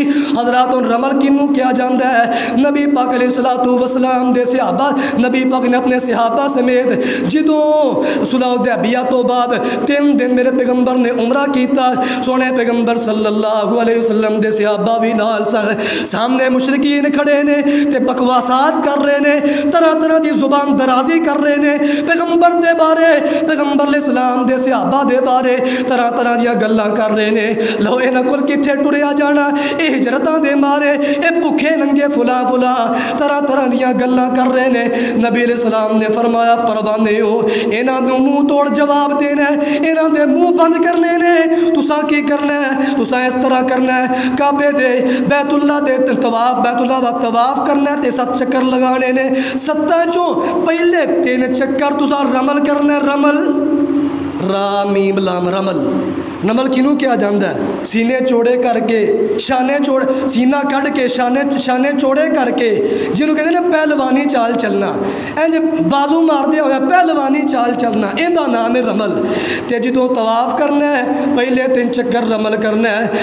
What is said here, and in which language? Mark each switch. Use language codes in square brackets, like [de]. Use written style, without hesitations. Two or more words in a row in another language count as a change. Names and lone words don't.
[pa] حضرات رمل کینوں کیا جاندا ہے؟ نبی پاک علیہ الصلوۃ والسلام دے صحابہ، نبی پاک نے اپنے صحابہ سمیت جدوں صلح حدیبیہ تو بعد 3 دن میرے پیغمبر نے عمرہ کیتا، سونے پیغمبر صلی اللہ علیہ وسلم دے صحابہ بھی نال سامنے مشرکین کھڑے نے تے بکواسات کر رہے نے، طرح طرح دی زبان درازی کر رہے نے پیغمبر دے بارے، پیغمبر علیہ السلام دے صحابہ دے بارے طرح طرح دیا گلاں کر رہے نے۔ لو اے نہ کل کتھے ٹریا جانا، اے ہجرتاں دے مارے، اے بھکھے ننگے فلاں طرح طرح دیا گلاں کر رہے نے۔ نبی علیہ السلام نے فرمایا پروانے ہو، انہاں نوں منہ توڑ جواب دینا ہے، انہاں دے منہ بند کرنے نے۔ تساں کی کرنا ہے؟ تساں اس طرح کرنا ہے، کعبے دے بیت اللہ دے طواف، بیت اللہ دا طواف کرنا ہے تے 7 چکر لگانے نے، 7 چوں پہلے 3 چکر تساں رمل کرنا ہے، رمل، را میم لام رمل، رمل کینوں کیا جاتا ہے? سینے چوڑے کرکے شانے چوڑے، سینہ کڈھ کے شانے چوڑے کرکے، جنہوں کہتے ہیں پہلوانی چال چلنا، انج باجو ماردے ہویا پہلوانی چال چلنا، ایہدا نام ہے رمل. تے جو طواف کرنا ہے پہلے 3 چکر رمل کرنا ہے.